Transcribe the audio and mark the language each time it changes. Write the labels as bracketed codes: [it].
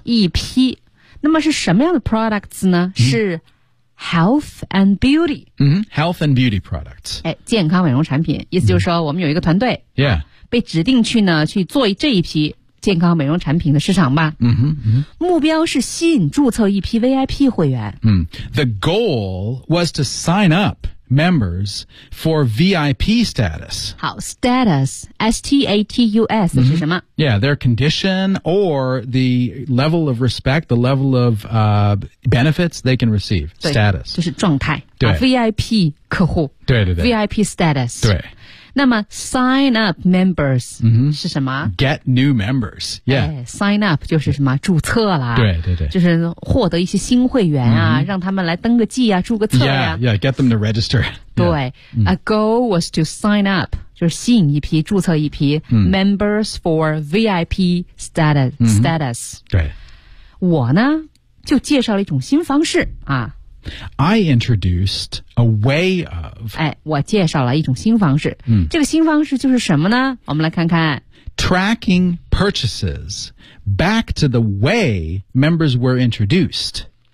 [zh] 一批。那么是什么样的 products 呢、是 [en] health and beauty、 health and beauty products、 [zh] 健康美容产品意思就是说我们有一个团队、被指定去呢去做这一批健康美容产品的市场吧、目标是吸引注册一批 VIP 会员、 [en] The goal was to sign up members for VIP status [zh] 好 status S-T-A-T-U-S 是什么、 [en] Yeah, their condition or the level of respect, the level of benefits they can receive, status. [zh] 就是状态对、 VIP 客户对对对 [en] VIP status. [zh] 对那么 [en] sign up members、 [zh] 是什么 [en] get new members. Yeah,、 [zh] sign up 就是什么注册啦对对对就是获得一些新会员啊、让他们来登个记啊注个册啊 [en] yeah, yeah, get them to register. [zh] 对、 [en] a goal was to sign up. [zh] 就是吸引一批注册一批、 [en] members for VIP status、 [zh] 对我呢就介绍了一种新方式啊 [en] I introduced a way of [zh] 我介绍了一种新方式、这个新方式就是什么呢我们来看看 [en] tracking purchases back to the way members were introduced